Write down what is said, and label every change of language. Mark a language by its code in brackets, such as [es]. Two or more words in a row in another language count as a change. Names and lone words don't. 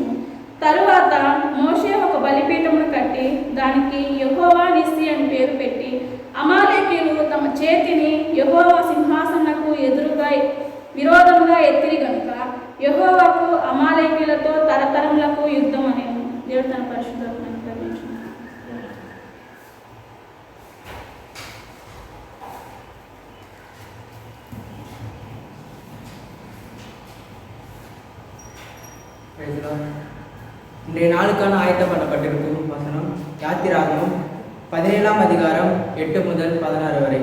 [te] తరువాత మోషే ఒక బలిపీఠమును కట్టి దానికి యెహోవా నిస్సి అని పేరు పెట్టి అమాలేకీయులు తమ చేతిని యెహోవా సింహాసనకు ఎదురుగా విరోధముగా ఎత్తిరి గనుక యెహోవాకు అమాలేకీయులతో తరతరములకు యుద్ధం అనేను. దేవుడు తన పరిశుద్ధాత్మను కరుణించును. [ta] இன்றைய நாளுக்கான ஆயத்தம் பண்ணப்பட்டிருக்கும் வசனம் யாத்திராகமம் 17ஆம் அதிகாரம் 8 முதல் 16 வரை.